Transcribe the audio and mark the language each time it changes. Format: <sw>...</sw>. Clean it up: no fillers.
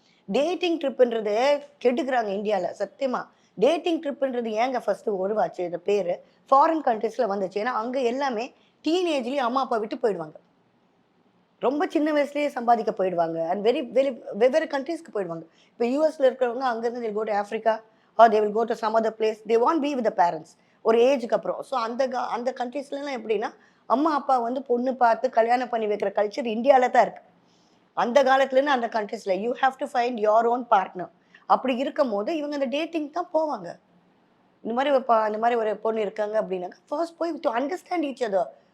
<ta>Dating ட்ரிப்புன்றது கெடுக்குறாங்க இந்தியாவில் சத்தியமா. Dating ட்ரிப்புன்றது ஏங்க ஃபர்ஸ்ட் உருவாச்சு? இந்த பேர் ஃபாரின் கண்ட்ரீஸில் வந்துச்சு. ஏன்னா அங்கே எல்லாமே டீனேஜ்லேயே அம்மா அப்பா விட்டு போயிடுவாங்க. ரொம்ப சின்ன வயசுலேயே சம்பாதிக்க போயிடுவாங்க. அண்ட் வெவ்வேறு கண்ட்ரீஸ்க்கு போயிடுவாங்க. இப்போ யூஎஸ்ல இருக்கிறவங்க அங்கேருந்து</ta> <en>they go to Africa or they will go to some other place. They won't be with the parents</en> <ta>ஒரு ஏஜுக்கு அப்புறம். ஸோ அந்த கண்ட்ரீஸ்லாம் எப்படின்னா அம்மா அப்பா வந்து பொண்ணு பார்த்து கல்யாணம் பண்ணி வைக்கிற கல்ச்சர் இந்தியாவில் தான் இருக்குது. அந்த காலத்துலேருந்து அந்த கண்ட்ரீஸில்</ta> <en>You have to find your own partner.</en> <ta>அப்படி இருக்கும் போது இவங்க அந்த டேட்டிங் தான் போவாங்க. இந்த மாதிரி ஒரு பொண்ணு இருக்காங்க அப்படின்னாக்க ஃபர்ஸ்ட் போய்</ta> <en>To understand each other.</en>